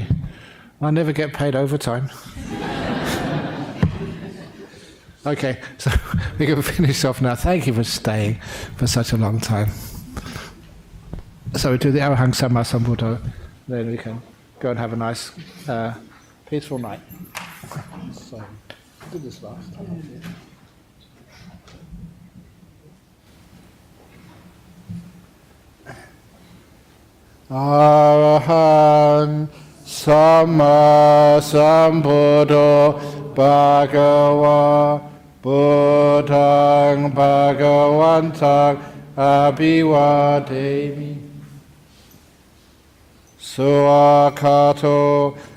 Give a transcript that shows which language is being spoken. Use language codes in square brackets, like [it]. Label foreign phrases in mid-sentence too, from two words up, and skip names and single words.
[en] I never get paid overtime. Okay, so we can finish off now. Thank you for staying for such a long time. So we do the [pi] Arahang Samma Sambuddho, [en] then we can go and have a nice, peaceful night. So, I did this last time. [pi] Arahang Samma Sambuddho Bhagava Buddhang Bhagavantang Abhivademi Suakato